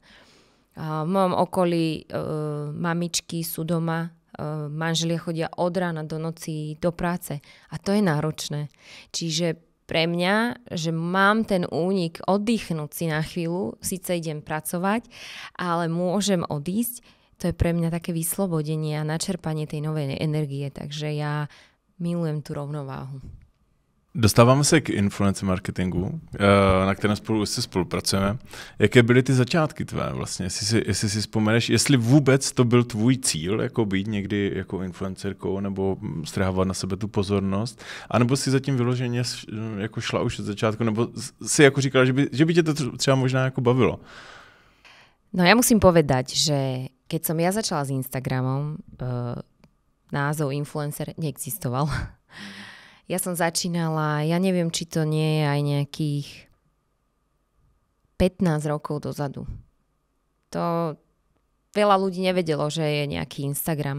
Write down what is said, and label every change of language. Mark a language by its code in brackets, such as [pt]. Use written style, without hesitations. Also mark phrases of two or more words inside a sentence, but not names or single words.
[sk] V mojom okolí mamičky sú doma, manželia chodia od rána do noci do práce a to je náročné. Čiže pre mňa, že mám ten únik oddychnúť si na chvíľu, síce idem pracovať, ale môžem odísť, to je pre mňa také vyslobodenie a načerpanie tej novej energie, takže ja milujem tú rovnováhu. [cs] Dostáváme se k influencer marketingu, na kterém spolupracujeme. Jaké byly ty začátky tvé vlastně? Jestli si vzpomeneš, jestli vůbec to byl tvůj cíl, jako být někdy jako influencerkou nebo strhávat na sebe tu pozornost, anebo si zatím vyloženě jako šla už od začátku, nebo si jako říkala, že by tě to třeba možná jako bavilo? [sk] No ja musím povedať, že keď som ja začala s Instagramom, názov influencer neexistoval. Ja som začínala, ja neviem, či to nie je aj nejakých 15 rokov dozadu. To veľa ľudí nevedelo, že je nejaký Instagram.